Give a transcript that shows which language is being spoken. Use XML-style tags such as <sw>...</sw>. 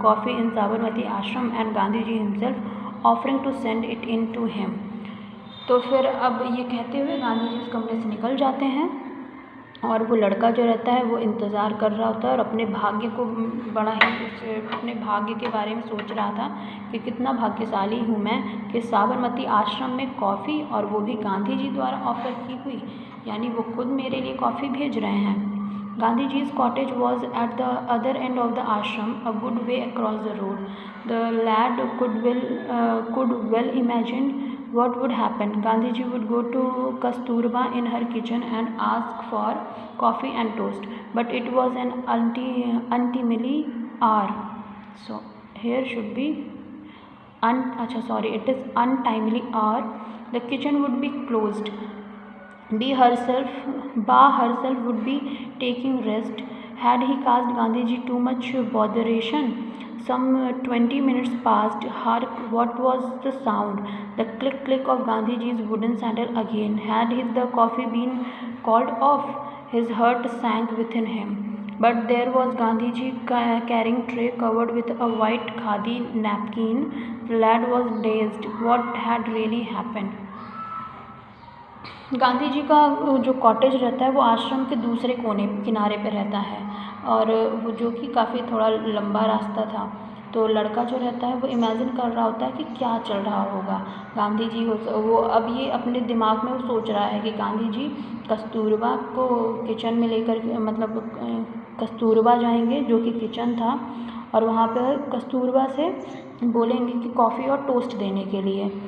<en>Coffee in Sabarmati Ashram and Gandhiji himself offering to send it in to him.</en> <hi>तो फिर अब ये कहते हुए गांधी जी उस कमरे से निकल जाते हैं और वो लड़का जो रहता है वो इंतज़ार कर रहा होता है और अपने भाग्य को बड़ा ही अपने भाग्य के बारे में सोच रहा था कि कितना भाग्यशाली हूँ मैं कि साबरमती आश्रम में कॉफ़ी, और वो भी गांधी जी द्वारा ऑफ़र की हुई, यानी वो खुद मेरे लिए कॉफ़ी भेज रहे हैं।</hi> <en>गांधी जी's cottage was at the other end of the ashram, a good way across the road. The lad could well imagine what would happen? Gandhiji would go to Kasturba in her kitchen and ask for coffee and toast, but it was an untimely hour. So here should be it is untimely hour. The kitchen would be closed. Ba herself would be taking rest. Had he caused Gandhiji too much botheration? Some 20 minutes passed. Hark, what was the sound? The click of Gandhiji's wooden sandal again. Had the coffee been called off? His heart sank within him. But there was Gandhiji carrying tray covered with a white khadi napkin. The lad was dazed. What had really happened?</en> <hi>Gandhi ji का जो cottage रहता है वो आश्रम के दूसरे किनारे पे रहता है, और वो जो कि काफ़ी थोड़ा लंबा रास्ता था। तो लड़का जो रहता है वो इमेजिन कर रहा होता है कि क्या चल रहा होगा। गांधी जी वो अब ये अपने दिमाग में वो सोच रहा है कि गांधी जी कस्तूरबा को किचन में लेकर मतलब कस्तूरबा जाएंगे जो कि किचन था, और वहाँ पर कस्तूरबा से बोलेंगे कि कॉफ़ी और टोस्ट देने के लिए।</hi>